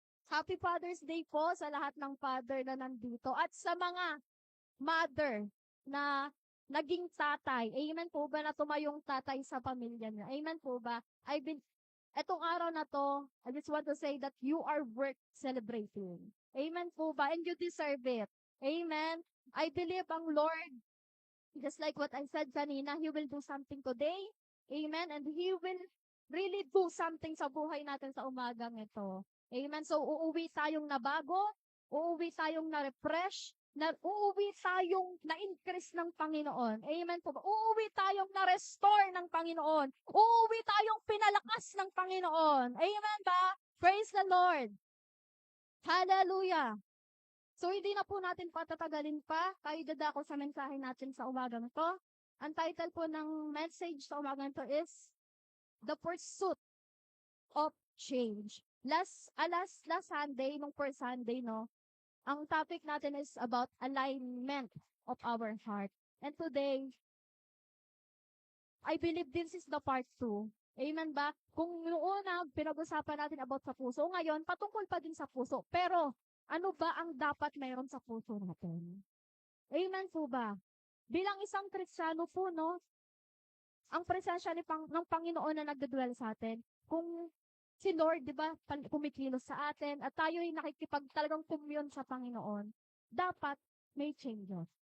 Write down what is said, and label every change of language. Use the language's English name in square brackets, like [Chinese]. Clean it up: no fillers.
[Filipino] Happy Father's Day po sa lahat ng father na nandito at sa mga mother na naging tatay. Amen po ba na tumayong tatay sa pamilya niya? Amen po ba? Etong araw na to, [English] I just want to say that you are worth celebrating. Amen po ba? And you deserve it. Amen. I believe ang Lord, just like what I said [Filipino] kanina, [English] He will do something today. Amen. And He will really do something [Filipino] sa buhay natin sa umagang ito. [English] Amen. [Filipino] So, uuwi tayong nabago, uuwi tayong na-refresh, uuwi tayong na-increase ng Panginoon. Amen po ba? Uuwi tayong na-restore ng Panginoon. Uuwi tayong pinalakas ng Panginoon. [English] Amen ba? Praise the Lord. Hallelujah. [Filipino] So, hindi na po natin patatagalin pa. Tayo dadako sa mensahe natin sa umagang ito. Ang title po ng message sa umagang ito [English] is The Pursuit of Change. Last Sunday, [Filipino] nung [English] first Sunday, [Filipino] no, ang topic natin [English] is about alignment of our heart. And today, I believe this is the part 2. Amen ba? [Filipino] Kung noong una, pinag-usapan natin about sa puso, ngayon, patungkol pa din sa puso. Pero, ano ba ang dapat mayroon sa puso natin? Amen po ba? Bilang isang Kristiyano po, no, ang presensya ng Panginoon na nagdadwell sa atin, kung si Lord, di ba, kumikilos sa atin, at tayo ay talagang commune sa Panginoon, dapat may changes.